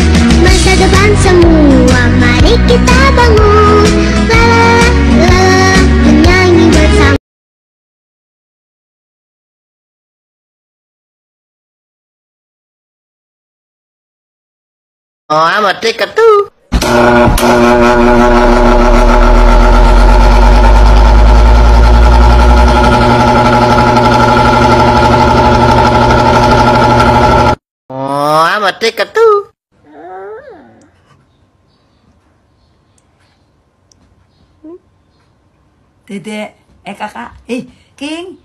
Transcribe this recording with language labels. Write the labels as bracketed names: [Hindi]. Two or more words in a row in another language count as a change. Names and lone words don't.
[Indonesian] Masa depan semua, mari kita bangun. La la la la, menyanyi bersama. Oh, mati ka tuh. Oh, mati ka tuh. Dedek, kakak, King.